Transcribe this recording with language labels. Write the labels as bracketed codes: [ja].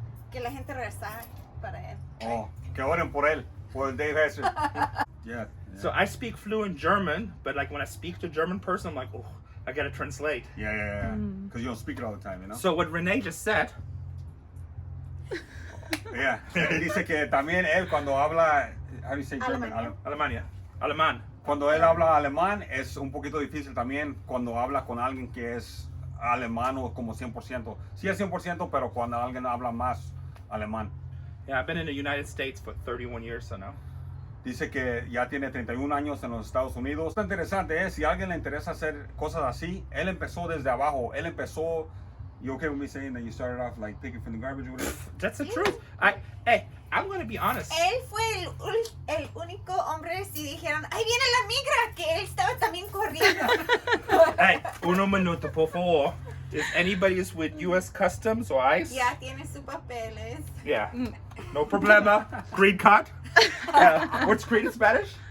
[es] que la gente reza para él. Oh, que oren por él, por el Dave Hester. [en] Yeah. So I speak fluent German, but like when I speak to a German person, I'm like, oh, I gotta translate. Yeah. Because you don't speak it all the time, you know? So what René just said, Yeah. [es] Dice que también él cuando habla, [en] how do you say German? [es] Alemania. Alemán. Cuando él habla alemán es un poquito difícil también cuando habla con alguien que es alemán o como 100%. Sí es 100%, pero cuando alguien habla más alemán. [en] Yeah, I've been in the United States for 31 years, so now. [es] Dice que ya tiene 31 años en los Estados Unidos. Está interesante, ¿eh? Si a alguien le interesa hacer cosas así, él empezó desde abajo. Él empezó, [en] you okay with me saying that you started off like picking from the garbage or whatever? That's the truth. Hey, I'm gonna be honest. [es] Él fue el único hombre si dijeron, ¡ay, viene la migra! Que él estaba también corriendo. [en] Hey, [es] uno minuto, por favor. [en] If anybody is with U.S. Customs or ICE, [es] Ya tiene sus papeles. [en] yeah, [es] no problema. [en] Green card. What's green in Spanish?